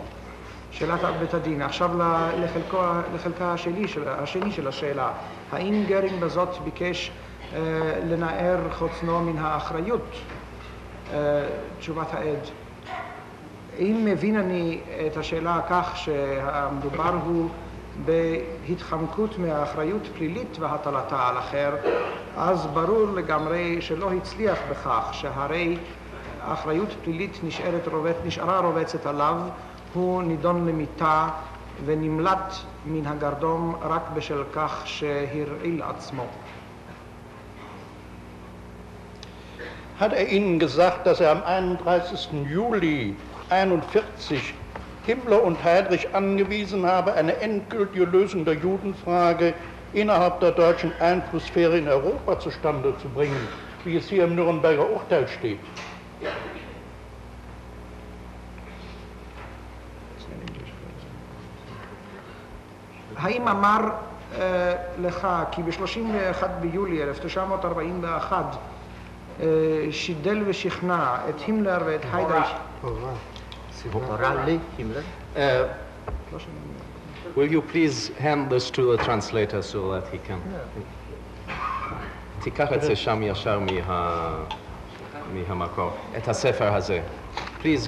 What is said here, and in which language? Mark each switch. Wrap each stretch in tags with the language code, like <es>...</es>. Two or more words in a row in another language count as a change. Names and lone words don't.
<he>שאלת בית הדין. עכשיו לחלקה השני של השאלה. האם גרינג בזאת ביקש לנער חוצנו מן האחריות? תשובת העד. אם מבין אני את השאלה כך שהמדובר הוא בהתחמקות מהאחריות פלילית והטלתה על אחר, אז ברור לגמרי שלא הצליח בכך, שהרי האחריות פלילית נשארה רובצת עליו, הוא נידון למיתה ונמלט מן הגרדום רק בשל כך שהרעיל עצמו.</he> <de>Hat Ihnen gesagt, dass am 31. Juli 1941 Himmler und Heydrich angewiesen habe, eine endgültige Lösung der Judenfrage innerhalb der deutschen Einflusssphäre in Europa zustande zu bringen, wie es hier im Nürnberger Urteil steht?</de> <he>האם אמר לך כי ב-31 ביולי 1941 שידל ושכנע את הימלר ואת היידריך? הורה להימלר?</he> <en>Will you please hand this to the translator so that he can...</en> <he>תיקח את זה שם ישר מהמקור, את הספר הזה.</he> <en>Please.</en>